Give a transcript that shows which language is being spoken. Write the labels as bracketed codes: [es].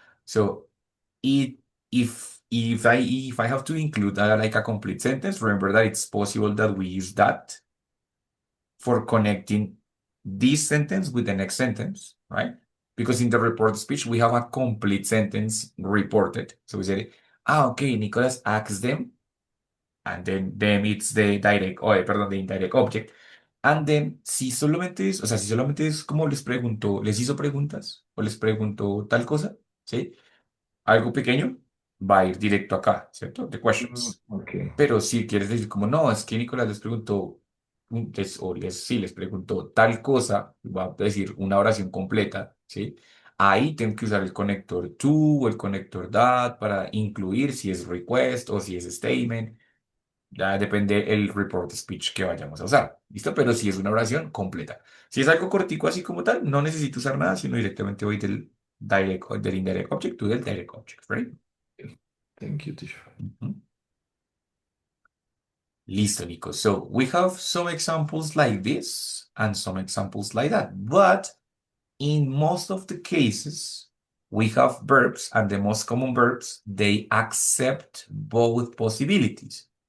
[en] So it if I have to include like a complete sentence, remember that it's possible that we use that for connecting this sentence with the next sentence, right? Because in the report speech, we have a complete sentence reported. So we say, okay, Nicholas asks them, and then them it's the direct, perdón, the indirect object. [es] And then, si solamente es, o sea, si solamente es como les preguntó, les hizo preguntas o les preguntó tal cosa, ¿sí? Algo pequeño, va a ir directo acá, ¿cierto? [en] The questions. Okay. [es] Pero si quieres decir como, no, es que Nicolás les preguntó, sí, les preguntó tal cosa, va a decir una oración completa, ¿sí? Ahí tengo que usar el conector to o el conector that para incluir si es request o si es statement. Ya depende el report speech que vayamos a usar, ¿listo? Pero si es una oración completa. Si es algo cortico así como tal, no necesito usar nada, sino directamente voy del indirect object to del direct object, ¿right? [en] Thank you, teacher. Ujú. [es] Listo, Nico. [en] So we have some examples like this and some examples like that. But in most of the cases, we have verbs, and the most common verbs, they accept both possibilities.